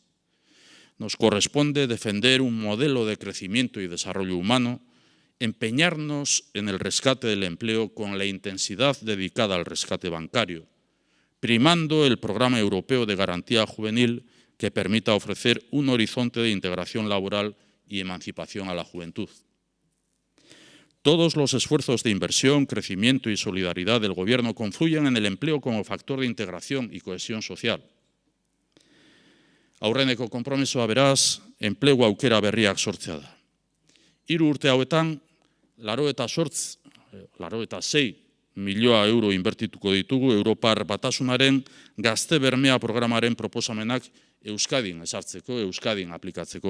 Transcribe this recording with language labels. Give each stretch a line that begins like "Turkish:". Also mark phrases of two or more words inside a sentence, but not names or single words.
Spanish: Nos corresponde defender un modelo de crecimiento y desarrollo humano, empeñarnos en el rescate del empleo con la intensidad dedicada al rescate bancario, primando el programa europeo de garantía juvenil que permita ofrecer un horizonte de integración laboral y emancipación a la juventud. Todos los esfuerzos de inversión, crecimiento y solidaridad del Gobierno confluyen en el empleo como factor de integración y cohesión social.
Basque: Aurreneko konpromisoa beraz, enplegu aukera berriak sortzea da. 3 urte hauetan, 86 milioi euro inbertituko ditugu Europar Batasunaren Gazte Bermea programaren proposamenak Euskadin ezartzeko, Euskadin aplikatzeko.